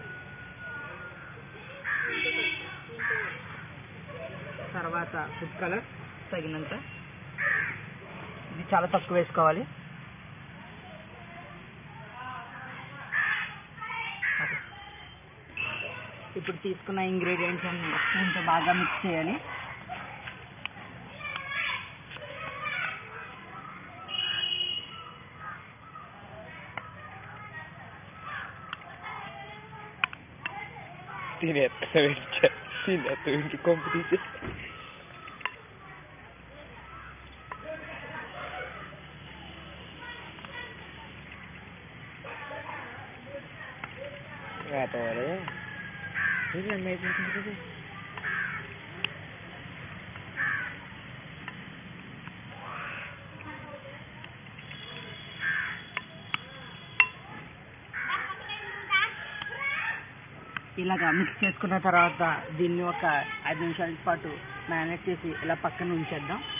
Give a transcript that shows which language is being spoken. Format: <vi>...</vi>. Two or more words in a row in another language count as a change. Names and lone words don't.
<te>తర్వాత ఫుడ్ కలర్ తగినంత. ఇది చాలా తక్కువ వేసుకోవాలి. ఇప్పుడు తీసుకున్న ఇంగ్రీడియంట్స్ అన్ని స్పూన్తో బాగా మిక్స్ చేయాలి.</te> <es>Tiene competition. Gato, ¿verdad? Sí, me dice.</es> <te>ఇలాగా మిక్స్ చేసుకున్న తర్వాత దీన్ని ఒక 5 నిమిషాల పాటు మ్యారినేట్ చేసి ఇలా పక్కన ఉంచేద్దాం.</te>